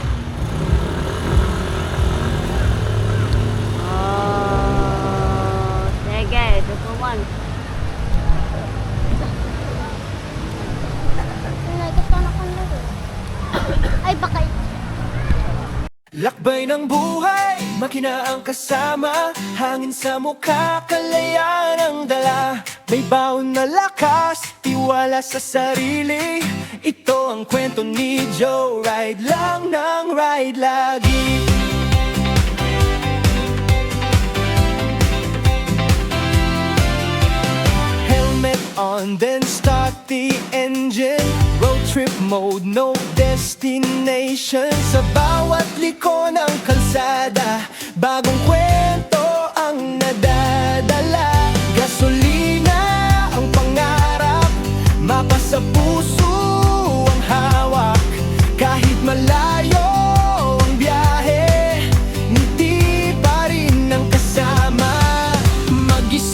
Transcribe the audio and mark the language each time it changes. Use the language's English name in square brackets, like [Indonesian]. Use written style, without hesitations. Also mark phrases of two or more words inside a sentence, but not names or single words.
[Filipino] Oh, sige. Tutuman. Ay, baka Lakbay ng buhay, makina ang kasama. Hangin sa mukha, kalayaan ang dala. May baon na lakas, tiwala sa sarili. Ito ang kwento ni Joe, ride lang ng ride lagi. [English] Helmet on, then start the engine. Road trip mode, no destination. [Filipino] Sa bawat liko ng kalsada, bagong kwento ang nadadala. Gasolina ang pangarap, mapa sa puso ang hawak. Kahit malayo ang biyahe, ngiti pa rin ang kasama.